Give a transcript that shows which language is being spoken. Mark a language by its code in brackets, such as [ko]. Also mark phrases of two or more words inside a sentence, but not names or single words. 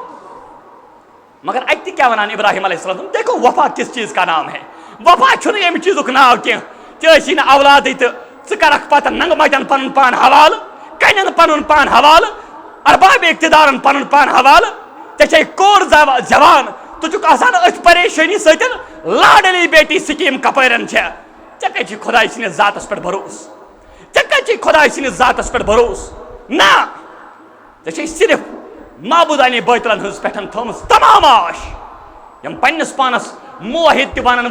[ks] مگر اتہِ تہِ کیٛاہ ونان ابراہیم [ar] علیہ السلام [ur] دیکھو وفا کس چیز کا نام ہے [ks] وفا چھُنہٕ ییٚمہِ چیٖزُک ناو کینٛہہ ژےٚ ٲسی نہٕ اولادٕے تہٕ ژٕ کرکھ پتہٕ ننگہٕ متٮ۪ن پنُن پان حوالہٕ کنٮ۪ن پنُن پان حوالہٕ ارباب اقتدارن پنُن پان حوالہٕ ژےٚ چھے کور جوان ژٕ چھُکھ آسان أتھۍ پریشٲنی سۭتۍ [ur] لاڈلی بیٹی [ks] سکیٖم کپٲرٮ۪ن چھےٚ ژےٚ کتہِ چھُے خۄداے سٕنٛدِس ذاتس پٮ۪ٹھ بھروسہٕ ژےٚ کتہِ چھُے خۄداے سٕنٛدِس ذاتس پٮ۪ٹھ بھروسہٕ نہ ژےٚ چھے صرف معبوٗدانہِ بٲطلن ہٕنٛز پٮ۪ٹھ تھٲومٕژ تمام آش یم پننس پانس موحد تہِ ونن